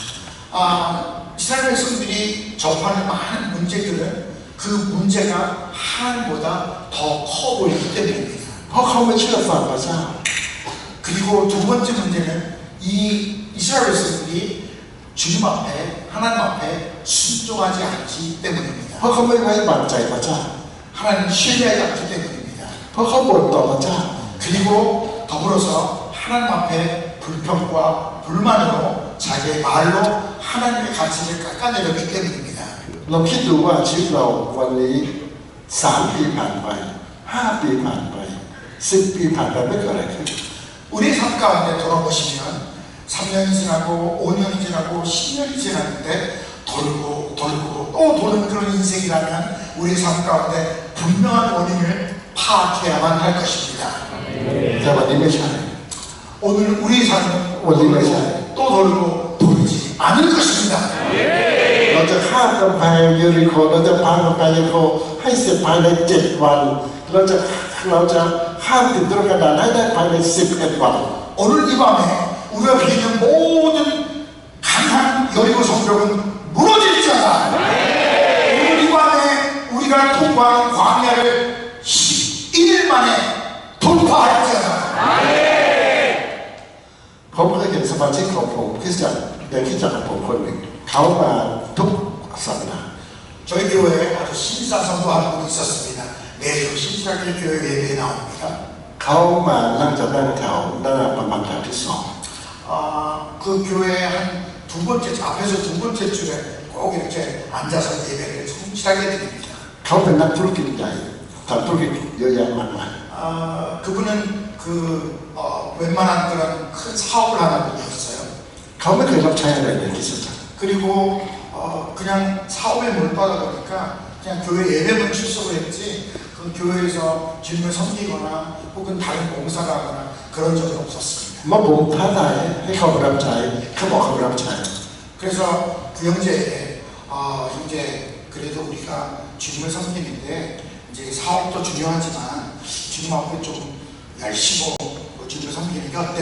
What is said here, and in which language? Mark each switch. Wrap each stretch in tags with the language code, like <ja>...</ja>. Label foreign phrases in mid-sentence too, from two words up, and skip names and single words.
<ko>이스라엘 백성들이 접하는 많은 문제들은 그 문제가 하나님보다 더 커 보이기 때문입니다.</ko> <th>เพราะเขาไม่เชื่อฟังพระเจ้า</th> <ko>그리고 두 번째 문제는 이 이스라엘 백성들이 주님 앞에 하나님 앞에 순종하지 않기 때문입니다.</ko> <th>เพราะเขาไม่ไว้วางใจพระเจ้า</th> <ko>하나님 신뢰하지 않기 때문입니다.</ko> <th>เพราะเขาบ่นต่อพระเจ้า</th> <ko>그리고 더불어서 하나님 앞에 불평과 불만으로 자기의 말로 하나님의 가치를 깎아내렸기 때문입니다.</ko> <th>เราคิดดูว่าชีวิตเราวันนี้3 ปีผ่านไป5 ปีผ่านไป10 ปีผ่านไปไม่เกิดอะไรขึ้น</th> <ko>우리 삶 가운데 돌아보시면 3년이 지나고 5년이 지나고 10년이 지났는데 돌고 또 도는 그런 인생이라면 우리 삶 가운데 분명한 원인을 파악해야만 할 것입니다.</ko> <th>แต่วันนี้ไม่ใช่</th> <ko>오늘 우리 삶은 원리가 또 돌고 돌지 않을 것입니다.</ko> <th>เราจะข้ามกำแพงเยริโคเราจะพังกำแพงเยริโคให้เสร็จภายใน7 วันเราจะข้ามติดตุรกันดารให้ได้ภายใน11 วัน</th> <ko>오늘 이 밤에 우리가 비는 모든 강한 여리고 성벽은 무너질지어다. 오늘 이 밤에 우리가 통과한 광야를 11일 만에 돌파할지어다.</ko> <th>ผมเคยเห็นสมาชิกของผมคริสตจักรในคริสตจักรของผมคนหนึ่งเขามาทุกสัปดาห์</th> <ko>저희 교회에 아주 신사성도하는 분이 있었습니다. 매주 신사교 교회 예배에 나옵니다.</ko> <th>เขามานั่งจะนั่งแถวหน้าประมาณแถวที่</th> <ko>그 교회 한 두 번째 앞에서 두 번째 줄에 꼭 이렇게 앉아서 예배를 성실하게 드립니다.</ko> <th>2 เขาเป็นนักธุรกิจใหญ่ทำธุรกิจเยอะแยะมากมาย</th> <ko>그분은 웬만한 그런 큰 사업을 하는 분이었어요.</ko> <th>เขาไม่เคยรับใช้อะไรในคริสตจักร</th> <ko>그리고 그냥 사업에 몰두하다 보니까 그냥 교회 예배만 출석을 했지 그 교회에서 주님을 섬기거나 혹은 다른 봉사를 하거나 그런 적은 없었습니다.</ko> <th>เมื่อผมท้าทายให้เขามารับใช้เขาบอกเขารับใช้</th> <ko>그래서 그 형제에게 형제 그래도 우리가 주님을 섬기는데 이제 사업도 중요하지만 주님 앞에 좀 열심히 주님을 섬기는 게 어때?</ko>